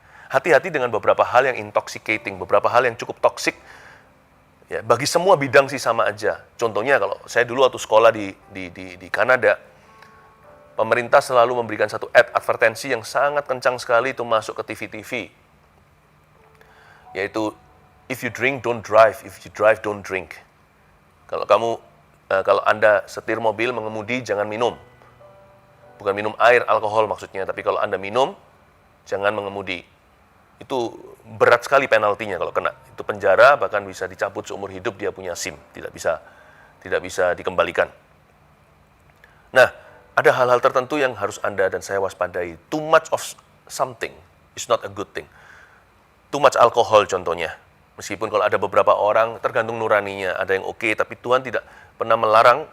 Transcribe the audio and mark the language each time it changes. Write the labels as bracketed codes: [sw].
[id] Hati-hati dengan beberapa hal yang intoxicating, beberapa hal yang cukup toksik. Ya, bagi semua bidang sih sama aja. Contohnya kalau saya dulu waktu sekolah di Kanada, pemerintah selalu memberikan satu advertensi yang sangat kencang sekali itu masuk ke TV-TV. [en] Yaitu, if you drink, don't drive. If you drive, don't drink. [id] Kalau Anda setir mobil, mengemudi, jangan minum. Bukan minum air, alkohol maksudnya. Tapi kalau Anda minum, jangan mengemudi. Itu berat sekali penaltinya kalau kena. Itu penjara, bahkan bisa dicabut seumur hidup, dia punya SIM. Tidak bisa dikembalikan. Nah, ada hal-hal tertentu yang harus Anda dan saya waspadai. [en] Too much of something is not a good thing. Too much [id] alkohol contohnya. Meskipun kalau ada beberapa orang, tergantung nuraninya, ada yang oke, tapi Tuhan tidak pernah melarang.